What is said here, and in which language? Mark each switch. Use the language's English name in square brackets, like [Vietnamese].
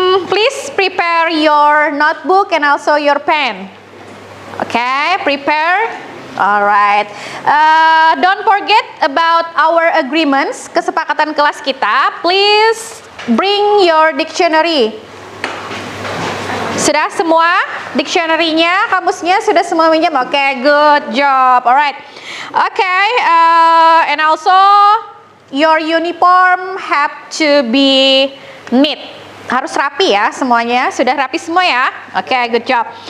[English] Please prepare your notebook and also your pen. Okay, prepare. Alright. Don't forget about our agreements, [Indonesian] kesepakatan kelas kita. [English] Please bring your dictionary. [Indonesian] Sudah semua dictionary-nya, kamusnya sudah semua minjam? [English] Okay, good job. Alright. Okay, and also your uniform have to be neat. [Indonesian] Harus rapi ya semuanya. Sudah rapi semua ya? [English] Okay, good job.